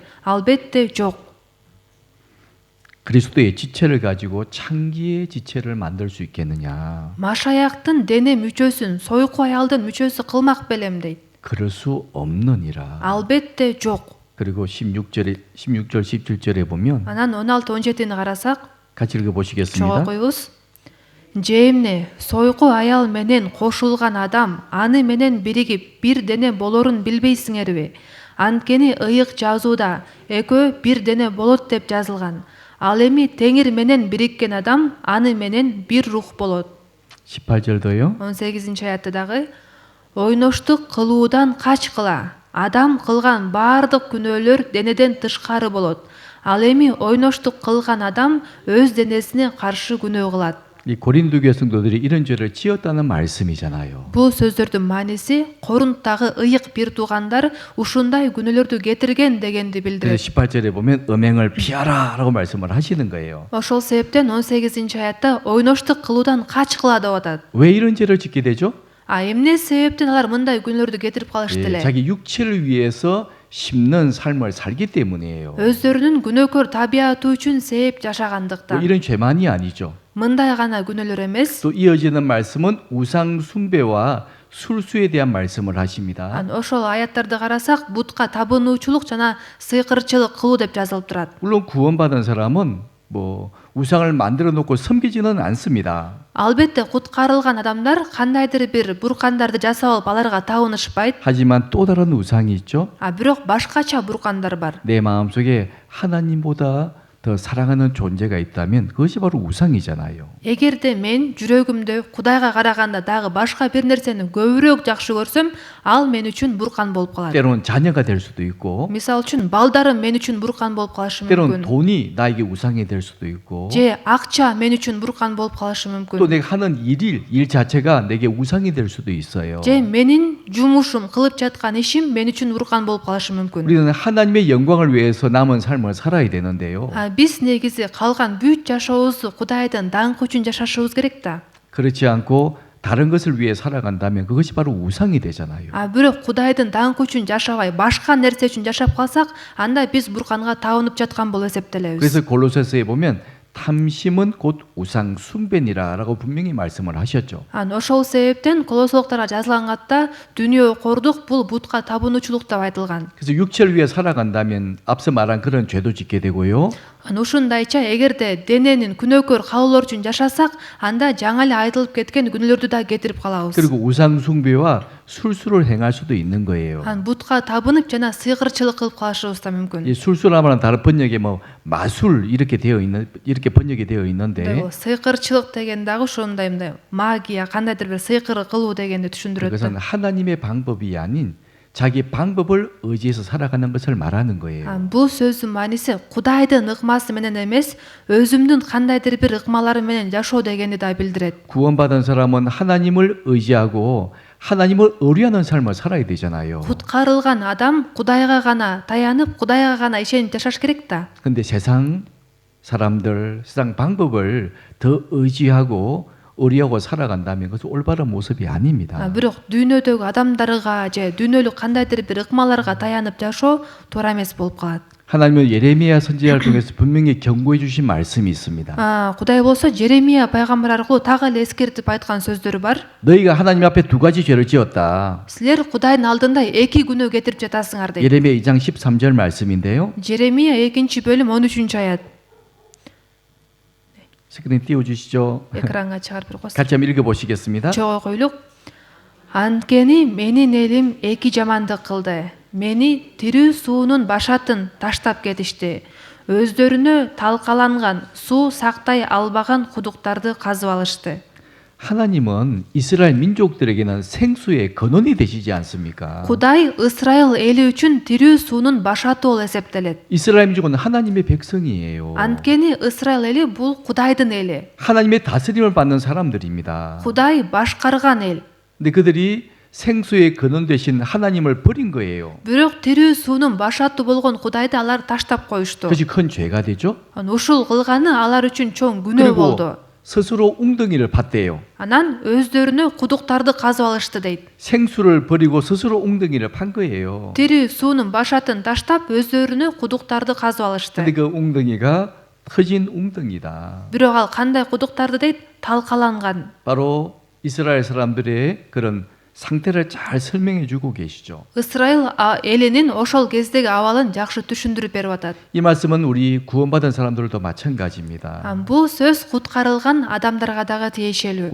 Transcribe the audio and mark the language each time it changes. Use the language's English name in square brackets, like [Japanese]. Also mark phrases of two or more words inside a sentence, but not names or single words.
[Kyrgyz] Албетте жок. [Korean] 그리스도의 지체를 가지고 창기의 지체를 만들 수 있겠느냐? [Kyrgyz] Машаяктын дене мүчөсүн сойку аялдын мүчөсү кылмак белем дейт. [Korean] 그럴 수 없느니라. [Kyrgyz] Албетте жок. [Korean] 그리고 16절 17절에 보면 [Kyrgyz] Анан 16-17-ни карасак, [Korean] 같이 읽어 [Kyrgyz] чогуу [Korean] 보시겠습니다. [Kyrgyz] коебуз. Же эмне сойку аял менен кошулган адам аны менен биригип бир дене болорун билбейсиңерби? Анткени ыйык жазууда экөө бир дене болот деп жазылган. Ал эми теңир менен бириккен адам аны менен бир рух болот. [Korean] 18절도요. [Kyrgyz] 18-аятта дагы ойноштук кылуудан качкыла. Адам кылган баардык күнөөлөр денеден тышкары болот. Ал эми ойноштук кылган адам өз денесине каршы күнөө кылат. [Korean] 이 고린도 교회 성도들이 이런 죄를 지었다는 말씀이잖아요. [Kyrgyz] Бул сөздөрдүн мааниси Корунттагы ыйык бир туугандар ушундай күнөөлөрдү кетирген дегенди [Korean] 그래서 [Kyrgyz] билдирет. [Korean] 18절에 보면 음행을 피하라라고 말씀을 하시는 거예요. [Kyrgyz] Ошол себептен 18-аятта ойноштук кылуудан качкыла деп атат. [Korean] 왜 이런 죄를 짓게 되죠? [Kyrgyz] Эмне себептен алар мындай күнөөлөрдү кетирип калышты эле? [Korean] 자기 육체를 위해서 심는 삶을 살기 때문이에요. [Kyrgyz] Өздөрүнүн күнөөкөр табиаты үчүн сээп 뭐 жашагандыктан. [Korean] 이런 죄만이 아니죠. [Kyrgyz] Мындай гана күнөөлөр эмес. [Korean] 또 이어지는 말씀은 우상 숭배와 술수에 대한 말씀을 하십니다. [Kyrgyz] Ошол аяттарды карасак, бутка табынуучулук жана сыйкырчылык кылуу деп жазылып турат. [Korean] 물론 구원받은 사람은 뭐 우상을 만들어 놓고 섬기지는 않습니다. [Kyrgyz] Албетте куткарылган адамдар кандайдыр бир буркандарды жасап алып аларга табынышпайт. [Korean] 하지만 또 다른 우상이 있죠. [Kyrgyz] Бирок башкача буркандар бар. [Korean] 내 마음속에 하나님보다 더 사랑하는 존재가 있다면 그것이 바로 우상이잖아요. [Kyrgyz] Эгерде мен жүрөгүмдө Кудайга караганда дагы башка бир нерсени көбүрөөк жакшы көрсөм, ал мен үчүн буркан болуп калат. [Korean] 때로는 자녀가 될 수도 있고, [Kyrgyz] Мисалы үчүн балдарым мен үчүн буркан болуп калышы [Korean] 때로는 [Kyrgyz] мүмкүн. [Korean] 돈이 나에게 우상이 될 수도 있고, [Kyrgyz] Же акча мен үчүн буркан болуп калышы [Korean] 또 [Kyrgyz] мүмкүн. [Korean] 내가 하는 일 자체가 내게 우상이 될 수도 있어요. [Kyrgyz] Же менин жумушум, кылып жаткан ишим мен үчүн буркан болуп калышы мүмкүн. [Korean] 우리는 하나님의 영광을 위해서 남은 삶을 살아야 되는데요. [Kyrgyz] Биз негизи калган бүт жашообузду Кудайдын даңкы үчүн жашашыбыз керек да. [Korean] 그렇지 않고 다른 것을 위해 살아간다면 그것이 바로 우상이 되잖아요. [Kyrgyz] Бирок Кудайдын даңкы үчүн жашабай, башка нерсе үчүн жашап калсак, анда биз бурканга табынып жаткан болуп эсептелебиз. [Korean] 그래서 골로새서에 보면 탐심은 곧 우상 숭배니라라고 분명히 말씀을 하셨죠. [Kyrgyz] Ошол себептен Колосолуктарга жазылган катта дүнүйө кордук бул бутка табынуучулук деп айтылган. [Korean] 그래서 육체를 위해 살아간다면 앞서 말한 그런 죄도 짓게 되고요. [Kyrgyz] Ушундайча эгерде дененин күнөөкөр калуулор үчүн жашасак, анда жаңа эле айтылып кеткен күнөөлөрдү да кетирип калабыз. [Korean] 그리고 우상 숭배와 술수를 행할 수도 있는 거예요. [Kyrgyz] Бутка табынып жана сыйкырчылык кылып калышыбыз да мүмкүн. [Korean] 이 술수라면 다른 번역에 뭐 마술 이렇게 번역이 되어 있는데 [Kyrgyz] сыйкырчылык деген дагы ошондой мындай магия, кандайдыр бир сыйкыр кылуу дегенди түшүндүрөт. [Korean] 그것은 하나님의 방법이 아닌 자기 방법을 의지해서 살아가는 것을 말하는 거예요. [Kyrgyz] Бул сөздүн мааниси Кудайдын ыкмасы менен эмес, өзүмдүн кандайдыр бир ыкмаларым менен жашоо дегенди да билдирет. [Korean] 구원받은 사람은 하나님을 의지하고 하나님을 의뢰하는 삶을 살아야 되잖아요. [Kyrgyz] Куткарылган адам Кудайга гана таянып, Кудайга гана ишенип жашаш керек да. [Korean] 근데 세상 사람들, 세상 방법을 더 의지하고 의리하고 살아간다면 그것은 올바른 모습이 아닙니다. [Kyrgyz] Бирок дүйнөдөгү адамдарга же дүйнөлүк кандайдыр бир ыкмаларга таянып жашоо туура эмес болуп калат. [Korean] 하나님은 예레미야 선지자를 통해서 분명히 경고해 주신 말씀이 있습니다. [Kyrgyz] Кудай болсо Жеремия пайгамбар аркылуу так эле эскертип айткан сөздөрү бар. [Korean] 너희가 하나님 앞에 두 가지 죄를 지었다. [Kyrgyz] Силер Кудайдын алдында эки күнөө кетирип жатасыңар дейт. [Korean] 예레미야 2장 13절 말씀인데요. [Kyrgyz] Жеремия 2-бөлүм 13-аят. [Korean] 스크린 띄워주시죠. [Kyrgyz] Экранга чыгарып берип коесуз. [Korean] 같이 한번 읽어보시겠습니다. [Kyrgyz] Чогуу койлук. Анткени менин элим эки жамандык кылды. Мени тирүү суунун башатын таштап кетишти. Өздөрүнө талкаланган суу сактай албаган кудуктарды казып алышты. [Korean] 하나님은 이스라엘 민족들에게는 생수의 근원이 되시지 않습니까? [Kyrgyz] Кудай Исраил эли үчүн тирүү суунун башаты болуп эсептелет. [Korean] 이스라엘 민족은 하나님의 백성이에요. [Kyrgyz] Анткени Исраил эли бул Кудайдын эли. [Korean] 하나님의 다스림을 받는 사람들입니다. [Kyrgyz] Кудай башкарган эл. [Korean] 근데 그들이 생수의 근원 되신 하나님을 버린 거예요. [Kyrgyz] Бирок тирүү суунун башаты болгон Кудайды алар таштап коюшту. [Korean] 그것이 큰 죄가 되죠. [Kyrgyz] Ушул кылганы алар үчүн чоң күнөө [Korean] 그리고 [Kyrgyz] болду. [Korean] 스스로 웅덩이를 팠대요. [Kyrgyz] Анан өздөрүнө кудуктарды казып алышты дейт. [Korean] 생수를 버리고 스스로 웅덩이를 판 거예요. [Kyrgyz] Тирүү суунун башатын таштап өздөрүнө кудуктарды казып алышты. [Korean] 근데 그 웅덩이가 터진 웅덩이다. [Kyrgyz] Бирок ал кандай кудуктарды дейт? Талкаланган. [Korean] 바로 이스라엘 사람들의 그런 상태를 잘 설명해 주고 계시죠. [Kyrgyz] Ысрайыл элинин ошол кездеги абалын жакшы түшүндүрүп берип атат. [Korean] 이 말씀은 우리 구원받은 사람들도 마찬가지입니다. [Kyrgyz] Бул сөз куткарылган адамдарга дагы тиешелүү.